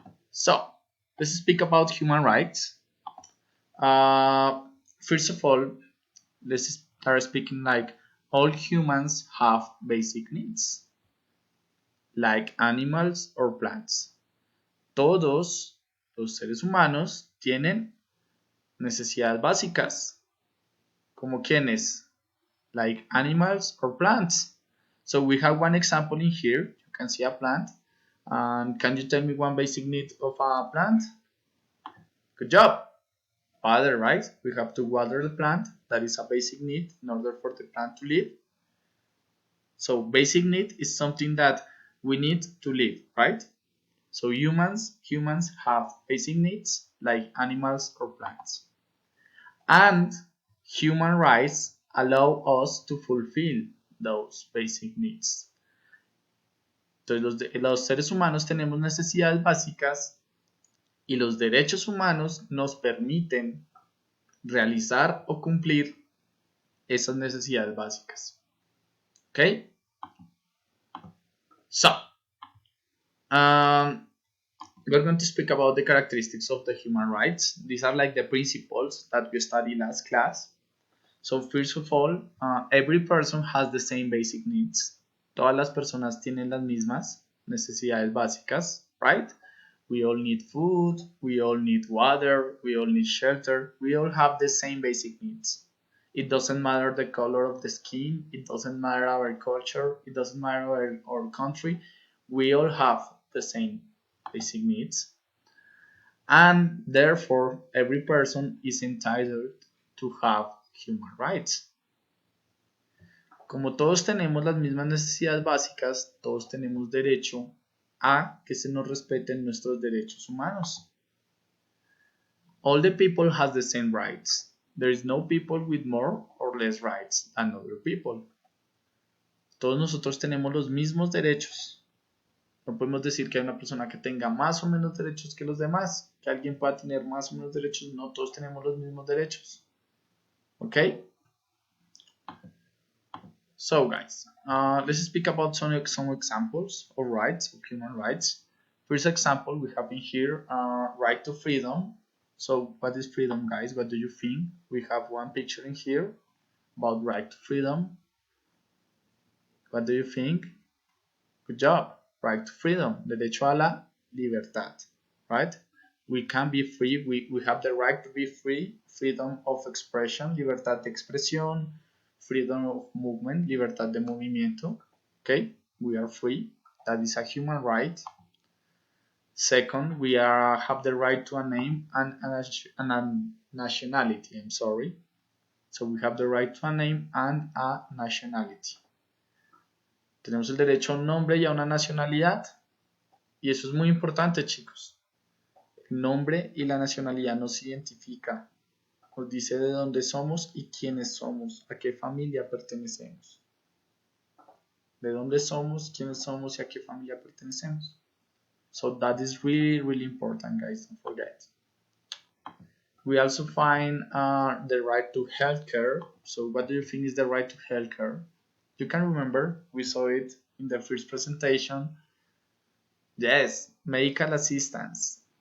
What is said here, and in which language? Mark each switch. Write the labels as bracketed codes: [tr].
[en] So, let's speak about human rights. Uh, First of all, let's start speaking like all humans have basic needs, like animals or plants. [es] Todos los seres humanos tienen necesidades básicas, como quienes, [en] like animals or plants. So we have one example in here. You can see a plant. And can you tell me one basic need of a plant? Good job. Water, right? We have to water the plant. That is a basic need in order for the plant to live. So basic need is something that we need to live, right? So humans have basic needs like animals or plants. And human rights allow us to fulfill those basic needs. [es] Entonces los seres humanos tenemos necesidades básicas y los derechos humanos nos permiten realizar o cumplir esas necesidades básicas. [en] Okay? So, we're going to speak about the characteristics of the human rights. These are like the principles that we studied last class. So, first of all, every person has the same basic needs. [es] Todas las personas tienen las mismas necesidades básicas, right? [en] We all need food, we all need water, we all need shelter, we all have the same basic needs. It doesn't matter the color of the skin, it doesn't matter our culture, it doesn't matter our country, we all have the same basic needs. And therefore, every person is entitled to have human rights. [es] Como todos tenemos las mismas necesidades básicas, todos tenemos derecho a que se nos respeten nuestros derechos humanos. [en] All the people has the same rights. There is no people with more or less rights than other people. [es] Todos nosotros tenemos los mismos derechos. No podemos decir que hay una persona que tenga más o menos derechos que los demás, que alguien pueda tener más o menos derechos. No todos tenemos los mismos derechos. ¿Ok? [en] So guys, let's speak about some examples of rights, of human rights. First example we have in here, right to freedom. So what is freedom, guys? What do you think? We have one picture in here about right to freedom. What do you think? Good job. Right to freedom, [es] derecho a la libertad, [en] right? We can be free, we have the right to be free, freedom of expression, [es] libertad de expresión, [en] freedom of movement, [es] libertad de movimiento. [en] Okay, we are free. That is a human right. Second, we have the right to a name and a nationality. I'm sorry. So we have the right to a name and a nationality. [es] Tenemos el derecho a un nombre y a una nacionalidad. Y eso es muy importante, chicos. El nombre y la nacionalidad nos identifica. Nos dice de dónde somos y quiénes somos, a qué familia pertenecemos. De dónde somos, quiénes somos y a qué familia pertenecemos. [en] So that is really, really important, guys. Don't forget. We also find the right to healthcare. So what do you think is the right to healthcare? You can remember, we saw it in the first presentation. Yes, medical assistance.